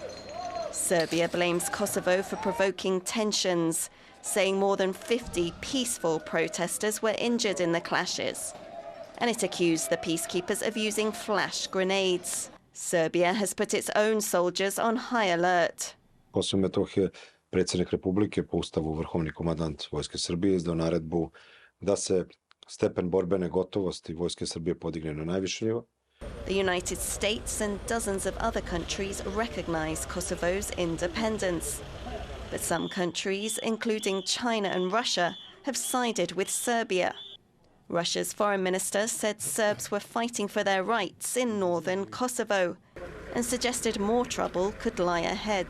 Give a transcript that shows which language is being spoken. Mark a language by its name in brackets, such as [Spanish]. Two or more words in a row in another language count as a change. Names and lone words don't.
[English] Serbia blames Kosovo for provoking tensions, saying more than 50 peaceful protesters were injured in the clashes. And it accused the peacekeepers of using flash grenades. Serbia has put its own soldiers on high alert. [Serbian] Kosovo i Metohija, predsjednik Republike po Ustavu vrhovni komandant Vojske Srbije izdao naredbu da se stepen borbene gotovosti Vojske Srbije podigne na najviše nivo. [English] The United States and dozens of other countries recognize Kosovo's independence. But some countries, including China and Russia, have sided with Serbia. Russia's foreign minister said Serbs were fighting for their rights in northern Kosovo and suggested more trouble could lie ahead.